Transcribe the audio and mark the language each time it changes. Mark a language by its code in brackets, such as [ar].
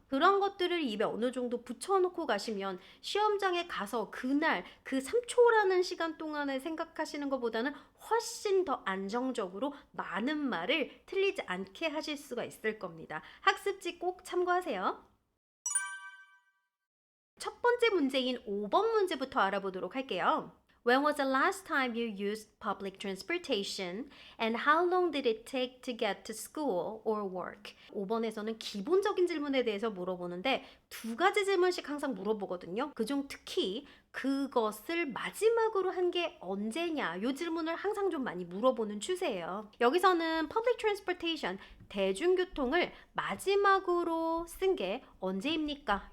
[ko] 그런 것들을 입에 어느 정도 붙여놓고 가시면 시험장에 가서 그날 그 3초라는 시간 동안에 생각하시는 것보다는 훨씬 더 안정적으로 많은 말을 틀리지 않게 하실 수가 있을 겁니다. 학습지 꼭 참고하세요. 첫 번째 문제인 5번 문제부터 알아보도록 할게요. [en] When was the last time you used public transportation and how long did it take to get to school or work? [ko] 5번에서는 기본적인 질문에 대해서 물어보는데 두 가지 질문씩 항상 물어보거든요. 그중 특히 그것을 마지막으로 한 게 언제냐 이 질문을 항상 좀 많이 물어보는 추세예요. 여기서는 public transportation, 대중교통을 마지막으로 쓴 게 언제입니까?